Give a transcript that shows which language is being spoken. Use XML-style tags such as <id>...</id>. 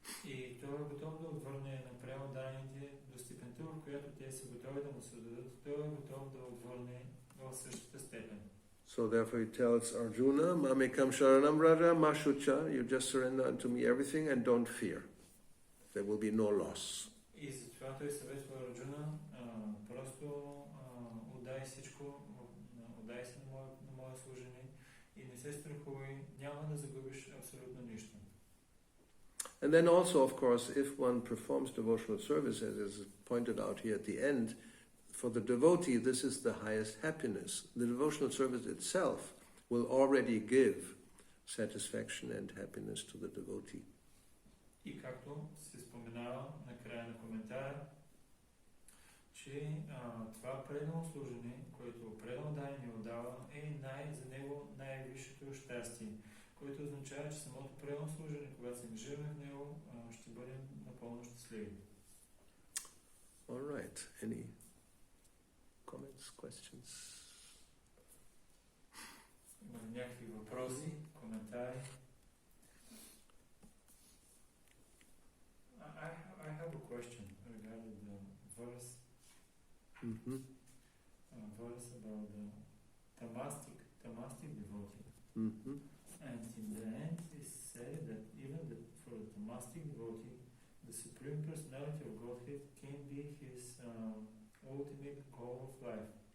<bg>И той е готов да отвърне на преоданите до степента, в която те са готови да му се дадат. Той е готов да отвърне в същата степен.</bg> <en>So therefore he tells Arjuna,</en> <sa>Mamekam Sharanam Raja Mashucha,</sa> <en>you just surrender unto me everything and don't fear. There will be no loss.</en> <bg>И затова той съветва Арджуна, просто отдай всичко, отдай се на мое служение и не се страхувай, няма да загубиш абсолютно нищо.</bg> <en>And then also, of course, if one performs devotional service, as is pointed out here at the end, for the devotee, this is the highest happiness. The devotional service itself will already give satisfaction and happiness to the devotee.</en> <bg>И както се споменава на края на коментара, че това предано служение, което предано дай ни отдава, е за него най-висшето щастие, което означава, че самото предано служение, когато се ангажираме в него, ще бъдем напълно щастливи.</bg> <en>All right. Any comments, questions?</en> <bg>Има ли някакви въпроси, коментари?</bg> <en>I have a question regarding the verse. Verse about the tamastic devotee. And in the end, it said that even for the tamastic devotee, the Supreme Personality of Godhead can be his ultimate goal of life.</en>